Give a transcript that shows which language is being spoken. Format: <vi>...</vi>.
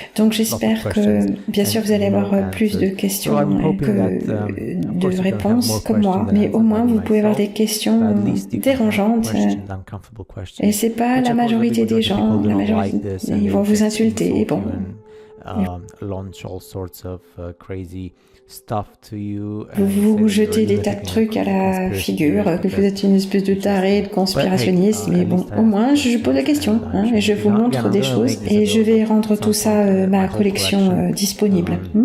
<fr>Donc j'espère que, bien sûr, vous allez avoir plus de questions que de réponses comme moi, mais au moins vous pouvez avoir des questions dérangeantes. Et c'est pas la majorité des gens, ils vont vous insulter. Bon.</fr> <en>Launch all sorts of crazy stuff to you.</en> <fr>Vous vous jetez des tas de trucs à la figure, que vous êtes une espèce de taré, de conspirationniste, mais bon, au moins je pose la question, hein, et je vous montre des choses, et je vais rendre tout ça, ma collection disponible.</fr>